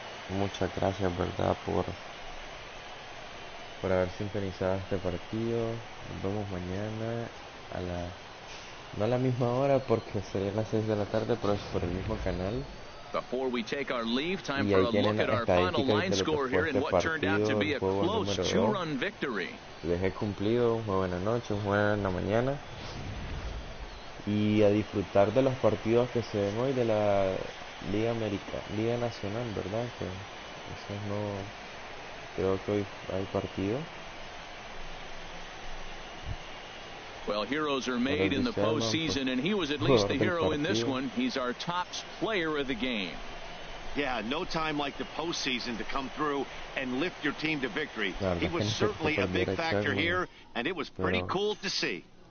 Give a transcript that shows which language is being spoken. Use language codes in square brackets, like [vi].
[es] Muchas gracias, verdad, por haber sintonizado este partido. Nos vemos mañana no a la misma hora porque sería a las 6 de la tarde, pero es por el mismo canal. [en] Before we take our leave, time for a look at our final line score here in what turned out to be a close 2-run victory. [es] Les he cumplido. Muy buenas noches, muy buena mañana. Y a disfrutar de los partidos que se ven hoy de la Liga Nacional, ¿verdad? Que eso no, creo que hoy hay partido. [en] Well, heroes are made in the postseason, and he was at least the hero in this one. He's our top player of the game. Yeah, no time like the postseason to come through and lift your team to victory. He was certainly a big factor here, and it was pretty cool to see.